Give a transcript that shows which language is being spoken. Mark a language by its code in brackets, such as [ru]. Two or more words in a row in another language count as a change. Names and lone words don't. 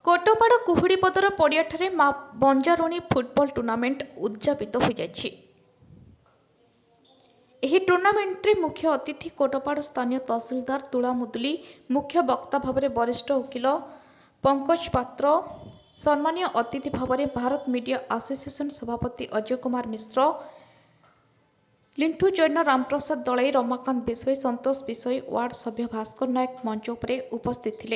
[or] କୋଟପାଡ଼ କୁହୁଡ଼ିପଦର ପଡ଼ିଆଠାରେ ମା ବଞ୍ଜାରୁଣୀ ଫୁଟବଲ ଟୁର୍ଣ୍ଣାମେଣ୍ଟ ଉଦଯାପିତ ହୋ ଯାଇଛି। ଏହି ଟୁର୍ଣ୍ଣାମେଣ୍ଟରେ ମୁଖ୍ୟ ଅତିଥି କୋଟପାଡ଼ ସ୍ଥାନୀୟ ତହସିଲଦାର ତୁଳା ମୁଦୁଲି, ମୁଖ୍ୟ ବକ୍ତା ଭାବରେ ବରିଷ୍ଠ ଓକିଲ ପଙ୍କଜ ପାତ୍ର, ସମ୍ମାନୀୟ ଅତିଥି ଭାବରେ ଭାରତ ମିଡିଆ ଆସୋସିଏସନ ସଭାପତି ଅଜୟ କୁମାର ମିଶ୍ର, ଲିଣ୍ଟୁ ଜୈନ, ରାମପ୍ରସାଦ ଦଳେଇ, ରମାକାନ୍ତ ବିଷୋଇ, ସନ୍ତୋଷ ବିଷୋଇ, ୱାର୍ଡ ସଭ୍ୟ ଭାସ୍କର ନାୟକ ମଞ୍ଚ ଉପରେ ଉପସ୍ଥିତ ଥିଲେ।